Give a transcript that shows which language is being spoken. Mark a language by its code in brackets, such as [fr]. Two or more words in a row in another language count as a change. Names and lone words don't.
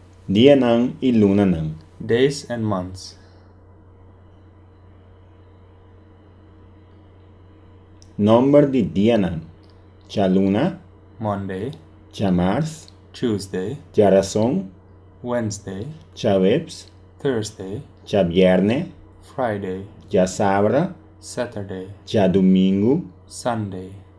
[pap] dianan y lunanan. [en] Days and months. [pap] Nombre de dianan: djaluna, [en] Monday, [pap] djamars, [en] Tuesday, [pap] djárason, [en] Wednesday, [pap] djaweps, [en] Thursday, [pap] djabièrné, [en] Friday, [pap] djasabra, [en] Saturday, [pap] djadumingu, [en] Sunday.